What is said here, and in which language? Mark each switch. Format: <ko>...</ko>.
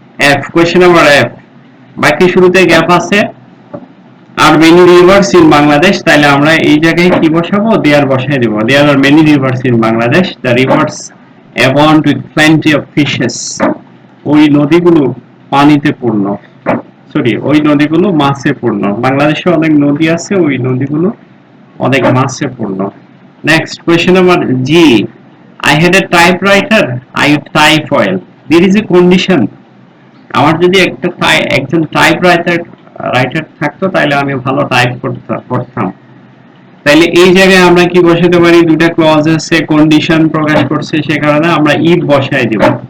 <bn>F, question number F, বাক্যের শুরুতে gap আছে,</bn> <en>are many rivers in Bangladesh,</en> <bn>তাহলে আমরা এই জায়গায় কি বসাবো, দেয়ার বসাই দেব।</bn> <en>there are many rivers in Bangladesh, the rivers abound with plenty of fishes,</en> <bn>ওই নদীগুলো পানিতে পূর্ণ, সরি ওই নদীগুলো মাছে পূর্ণ। বাংলাদেশে অনেক নদী আছে, ওই নদীগুলো অনেক মাছে পূর্ণ।</bn> <en>Next, question number G, I had a typewriter, I would type well. There is a condition,</en> <bn>আমার যদি একজন রাইটার থাকতো তাহলে আমি ভালো টাইপ করতাম। তাহলে এই জায়গায় আমরা কি বসাতে পারি, দুটা ক্লজ আছে, কন্ডিশন প্রকাশ করছে, সে কারণে আমরা ইফ বসাই দেব।</bn>